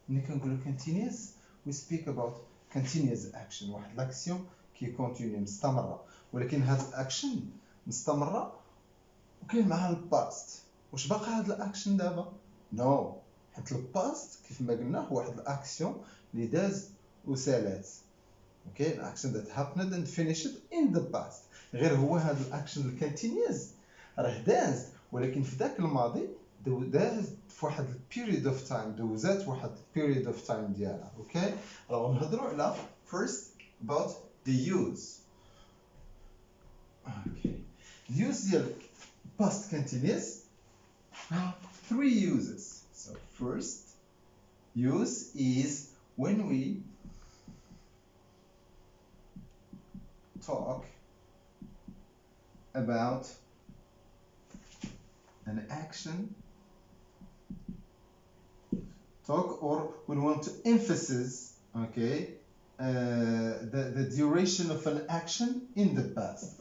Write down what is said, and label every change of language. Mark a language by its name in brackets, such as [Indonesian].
[Arabic] ملي كنقولوا [English] continuous we speak about continuous action [Arabic] واحد لاكسيون كي كونتينيو مستمره ولكن هاد الاكشن مستمره وكاين معها الباست. واش باقي هاد الاكشن دابا؟ نو حيت الباست كيف ما قلنا هو واحد الاكسيون اللي داز وسالات. [English] Okay الاكشن that happened and finished in the past. [Arabic] غير هو هاد الاكشن الكونتينيوس راه داز ولكن في ذاك الماضي داز في واحد [English] period of time [Arabic] دوزات واحد period of time ديالها. اوكي راه نهضروا على [English] first about the use. Okay اليوز ديال past continuous have 3 uses. So first use is when we talk about an action, or we want to emphasize okay the duration of an action in the past.